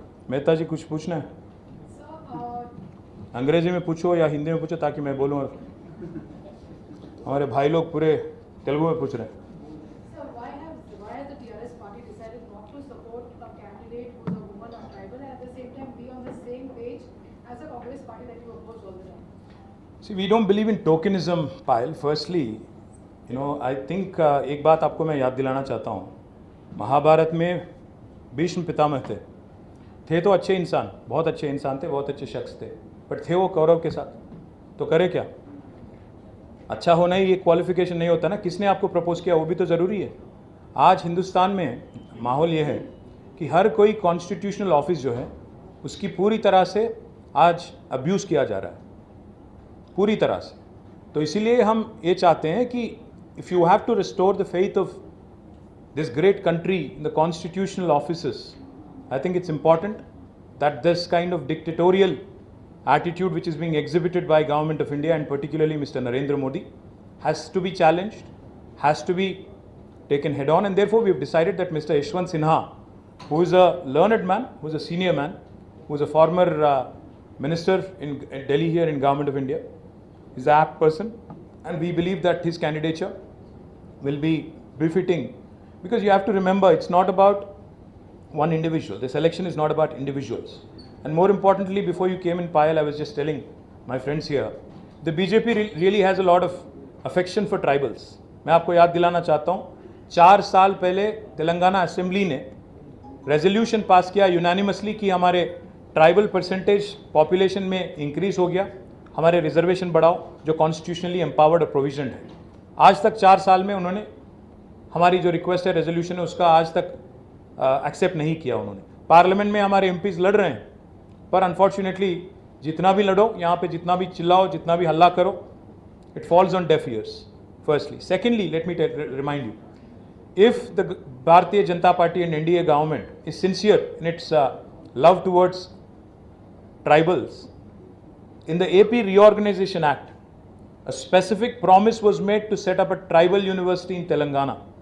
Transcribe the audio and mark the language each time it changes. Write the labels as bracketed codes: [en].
[hi] मेहता जी कुछ पूछना है? अंग्रेजी में पूछो या हिंदी में पूछो ताकि मैं बोलूँ. हमारे भाई लोग पूरे तेलुगु में पूछ रहे हैं. [en] Sir, why has the TRS party decided not to support a candidate who is a woman or tribal, and at the same time be on the same page as the Congress party that you oppose all the time? See, we don't believe in tokenism, Payal. Firstly, I think [hi] एक बात आपको मैं याद दिलाना चाहता हूँ. महाभारत में भीष्म पितामह थे तो अच्छे इंसान, बहुत अच्छे इंसान थे, बहुत अच्छे शख्स थे, बट थे वो कौरव के साथ. तो करे क्या? अच्छा होना ही एक क्वालिफिकेशन नहीं होता ना. किसने आपको प्रपोज किया वो भी तो ज़रूरी है. आज हिंदुस्तान में माहौल ये है कि हर कोई कॉन्स्टिट्यूशनल ऑफिस जो है उसकी पूरी तरह से आज अब्यूज़ किया जा रहा है, पूरी तरह से. तो इसीलिए हम ये चाहते हैं कि [en] if you have to restore the faith of this great country in the constitutional offices, I think it's important that this kind of dictatorial attitude which is being exhibited by Government of India and particularly Mr. Narendra Modi has to be challenged, has to be taken head on, and therefore we have decided that Mr. Yashwant Sinha, who is a learned man, who is a senior man, who is a former minister in Delhi here in Government of India, is an apt person, and we believe that his candidature will be befitting, because you have to remember it's not about one individual. This election is not about individuals. And more importantly, before you came in, Payal, I was just telling my friends here, the BJP really has a lot of affection for tribals. [hi] मैं आपको याद दिलाना चाहता हूँ, 4 साल पहले Telangana assembly ने resolution pass किया यूनानिमसली कि हमारे ट्राइबल परसेंटेज पॉपुलेशन में इंक्रीज हो गया, हमारे रिजर्वेशन बढ़ाओ, जो कॉन्स्टिट्यूशनली एम्पावर्ड और प्रोविजन है. आज तक 4 साल में उन्होंने हमारी जो रिक्वेस्ट है, रेजोल्यूशन है, उसका आज तक एक्सेप्ट नहीं किया उन्होंने. पार्लियामेंट में हमारे एमपीज लड़ रहे हैं, पर अनफॉर्चुनेटली जितना भी लड़ो, यहाँ पे जितना भी चिल्लाओ, जितना भी हल्ला करो, [en] it falls on deaf ears, firstly. Secondly, let me remind you, if the Bharatiya Janata Party and NDA government is sincere in its love towards tribals, in the AP Reorganization Act, a specific promise was made to set up a tribal university in Telangana.